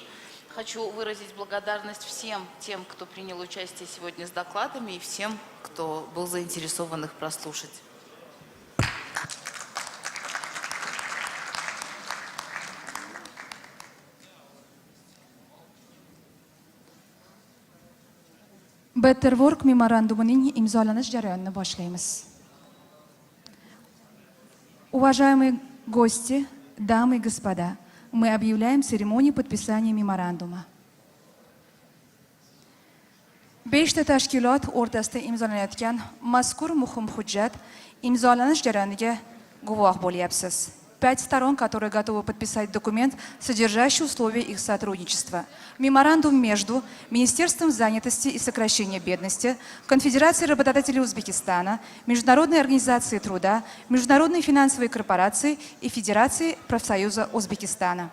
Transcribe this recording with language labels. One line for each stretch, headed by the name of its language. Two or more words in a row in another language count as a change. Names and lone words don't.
Russian: Хочу выразить благодарность всем тем, кто принял участие сегодня с докладами, и всем, кто был заинтересован их прослушать.
Uzbek: Better Work memorandumuning imzolanish jarayonini boshlaymiz.
Russian: Уважаемые гости, дамы и господа, мы объявляем церемонию подписания меморандума.
Uzbek: 5 tashkilot o'rtasida imzolanayotgan mazkur muhim hujjat imzolanish jarayoniga guvoh bo'lyapsiz.
Russian: 5 сторон, которые готовы подписать документ, содержащий условия их сотрудничества. Меморандум между Министерством занятости и сокращения бедности, Конфедерацией работодателей Узбекистана, Международной организацией труда, Международной финансовой корпорацией и Федерацией профсоюза Узбекистана.